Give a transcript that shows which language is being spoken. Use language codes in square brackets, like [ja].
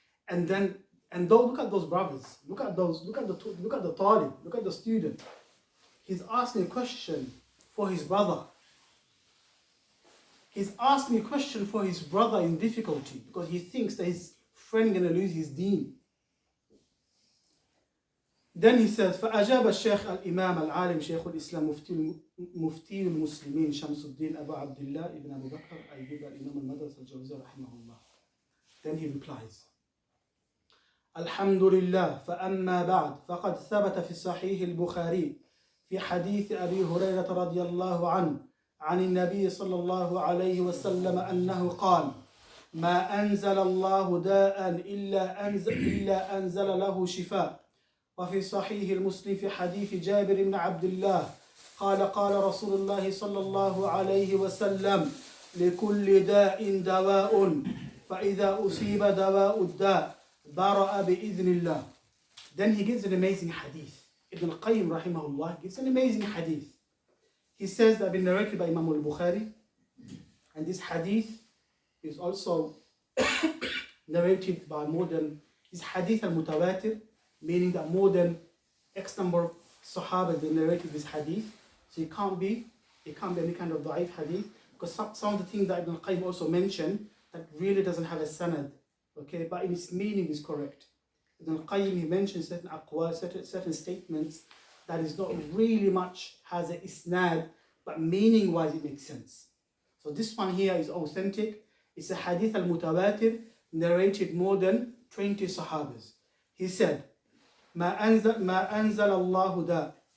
[en] And look at those brothers. Look at the talib. Look at the student. He's asking a question for his brother. He's asking a question for his brother in difficulty because he thinks that his friend going to lose his deen. Then he says, [ar] فأجاب الشيخ الإمام العالم شيخ الإسلام مفتي المسلمين شمس الدين أبو عبد الله ابن أبو بكر أيوب الإمام المدرسة الجوزية رحمه الله. [en] Then he replies, [ar] الحمد لله فأما بعد فقد ثبت في صحيح البخاري في حديث أبي هريرة رضي الله عنه عن النبي صلى الله عليه وسلم أنه قال ما أنزل الله داء إلا أنزل له شفاء. وفي صحيح المسلم في حديث جابر بن عبد الله قال رسول الله صلى الله عليه وسلم لكل داء دواء فإذا أصيب دواء الداء برأ بإذن الله. [en] Then he gives an amazing hadith. Ibn Al-Qayyim rahimahullah gives an amazing hadith. He says that been narrated by Imam al-Bukhari, and this hadith is also narrated by more than, is hadith al-mutawatir, meaning that more than X number of Sahaba they narrated this hadith. So it can't be any kind of da'if hadith, because some of the things that Ibn al-Qayyim also mentioned that really doesn't have a sanad, okay, but in its meaning is correct. Ibn al-Qayyim, he mentions certain aqwal, certain statements that is not really much has a isnad, but meaning wise it makes sense. So this one here is authentic. It's a hadith al-mutawatir narrated more than 20 sahabas. He said, [ar] ما أنزل الله داء.